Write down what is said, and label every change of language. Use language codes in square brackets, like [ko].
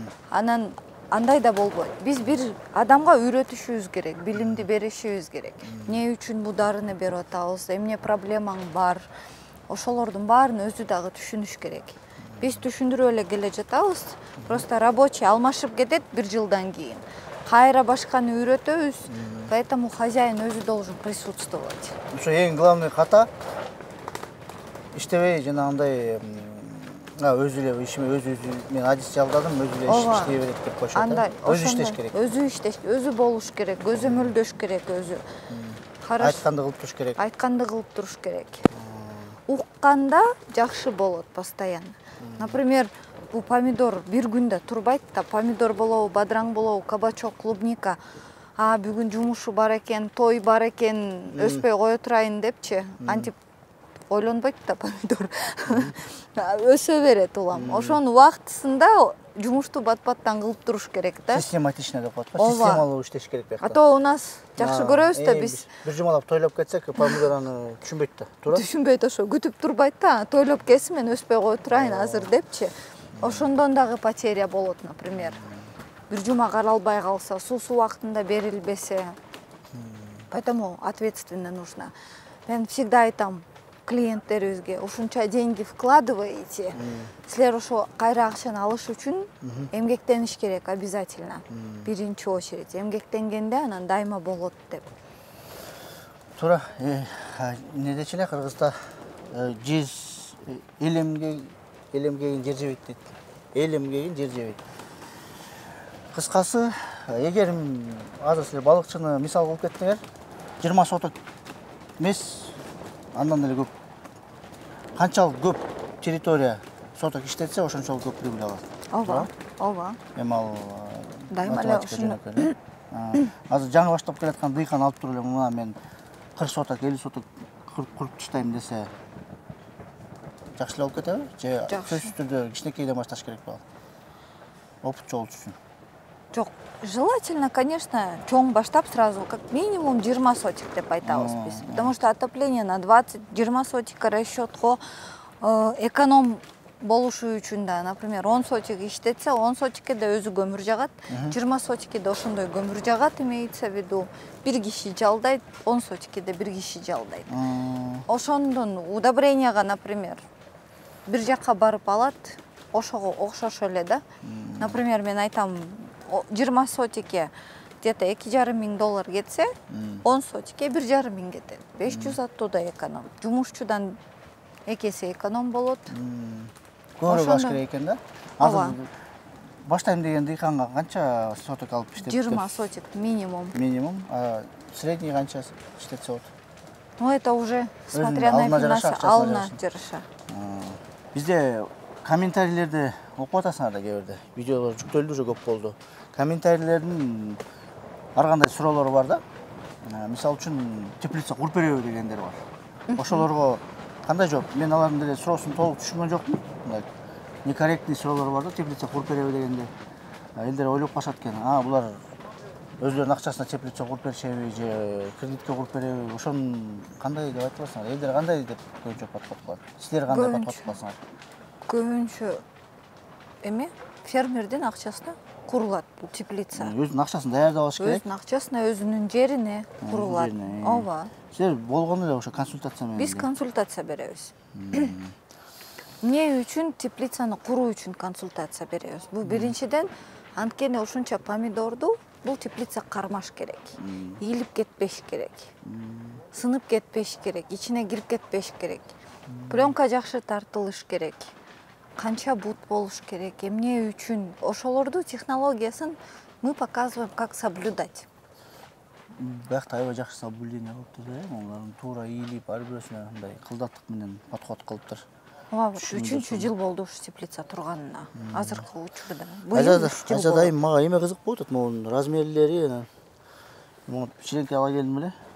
[ky] Анан андай да болбойт. Биз бир адамга үйрөтүшүбүз керек, билимди беришибиз керек. Эмне үчүн бул дарыны берип атабыз, эмне проблемаң бар. Ошолордун баарын өзү дагы түшүнүш керек. Биз түшүндүрүп эле келе жатабыз. [ru] Просто рабочий [ky] алмашып кетет 1 жылдан кийин. Кайра башканы үйрөтөбүз. [ru] Поэтому хозяин [ky] өзү [ru] должен присутствовать. [ky] Ошо эң главный ката иштебей жанагындай өзү эле ишиме өзү мен адис жалдадым, өзү эле иштей берет деп коюшат. Өзү иштеш керек. Өзү иштеш, өзү болуш керек, көзөмөлдөш керек өзү. Айтканды кылып туруш керек. Айтканды кылып туруш керек. Укканда жакшы болот постоянно. Например, бул помидор бир күндө турбайт да, помидор болобу, бадыраң болобу, кабачок, клубника. Бүгүн жумушу бар экен, той бар экен, өспөй кое турайын депчи. Антип ойлонбойт да помидор. Өсө берет улам. Ошонун убактысында жумушту бат-баттан кылып туруш керек да. Систематично деп коет го. Системалуу иштеш керек бияк. [ru] А то у нас [ky] жакшы көрөбүз да биз. Бир жумалап тойлоп кетсек, помидор аны түшүнбөйт да, туура? Түшүнбөйт, ошо күтүп турбайт да. Тойлоп келсин, мен өспөй кое турайын азыр депчи. Ошондон дагы потеря болот, например. Бир жума каралбай калса, суусу убактында берилбесе. [ru] Поэтому ответственно нужно. [ky] Мен всегда айтам клиенттерибизге, ушунча [ru] деньги вкладываете, [ky] силер ошо кайра акчаны алыш үчүн эмгектениш керек [ru] обязательно. [ky] Биринчи очередь эмгектенгенде анан дайыма болот деп. Туура, эмне дечи эле Кыргызда жез элемгеген жер жебейт дейт. Элемгеген жер жебейт. Кыскасы, эгер азыр силер балыкчыны мисал кылып кеттиңер, 20 соток эмес, андан эле көп. Канчалык көп территория соток иштетсе, ошончолук көп прибыль алат. Ооба, ооба. Эми ал Дайыма эле ушуну. Азыр жаңы баштап келаткан дыйкан алып туруп эле мына мен 40 соток, 50 соток куруп таштайм десе, жакшы эле болуп кетеби? Же сөзсүз түрдө кичинекейден башташ керек болот? Опыт жолу үчүн. Жок, [ru] желательно, конечно, [ky] чоң баштап [ru] сразу, как минимум [ky] 20 сотик деп айтабыз биз. [ru] Потому что отопление на [ky] 20-20 сотикка расчетко эконом болушу үчүн да, [ru] например, [ky] 10 сотик иштетсе, 10 сотикке да өзү көмүр жагат, 20 сотикке да ошондой көмүр жагат, [ru] имеется в виду. [ky] Бир киши жалдайт, 10 сотикке да бир киши жалдайт. Ошондон удобренияга, например, бир жакка барып алат, ошого окшош эле да. Например, мен айтам, 20 сотикке [ru] где-то [ky] $2,500 кетсе, 10 сотикке 1,5 кетет. 500 аттуда эконом. Жумушчудан экесе эконом болот. Көбүрөөк баш керек экен да. Азыр баштайм деген дыйканга канча соток алып иштетет? 20 сотик минимум. Минимум. Средний канча иштетсе болот? [ru] Ну, это уже смотря на финансы, [ky] алына жараша. Бизде комментарийлерди окуп атасыңар да кээ-бирде. Видеолор жүктөлдү, уже көп болду. Комментарийлердин ар кандай суроолору бар да. Мисалы үчүн теплица куруп береби дегендер бар. Ошолорго кандай жооп? Мен алардын деле суроосун толук түшүнгөн жокмун. Мындай некорректный суроолор бар да, теплица куруп береби дегенде. Элдер ойлоп калышат экен. Булар өзлөрүнүн акчасына теплица куруп беришеби же кредитке куруп береби? Ошон кандай деп айтып атасыңар? Элдер кандай деп көбүнчө подход кылат? Силер кандай подход кыласыңар? Көбүнчө эме фермердин акчасына курулат бул теплица. Өзүнүн акчасын даярдап алыш керек. Өзүнүн акчасына, өзүнүн жерине курулат. Ооба. Силер болгону эле ошо консультация менен. Биз консультация беребиз. Эмне үчүн теплицаны куруу үчүн консультация беребиз? Бул биринчиден, анткени ушунча помидорду бул теплица кармаш керек. Ийилип кетпеш керек. Сынып кетпеш керек, ичине кирип кетпеш керек. Пленка жакшы тартылыш керек. Канча бут болуш керек, эмне үчүн? Ошолорду технологиясын [ru] мы показываем, как соблюдать. [ky] Биякта аябай жакшы соблюдение кылыптыр да, олардын туура ийилип, ар бирөөсүнө мындай кылдаттык менен подход кылыптыр. Ооба, 3-чү жыл болду ушу теплица турганына. Азыркы учурда. Ажадайым мага эме кызык болуп атат, могунун размерлери. Могу кичинекей ала келдим эле.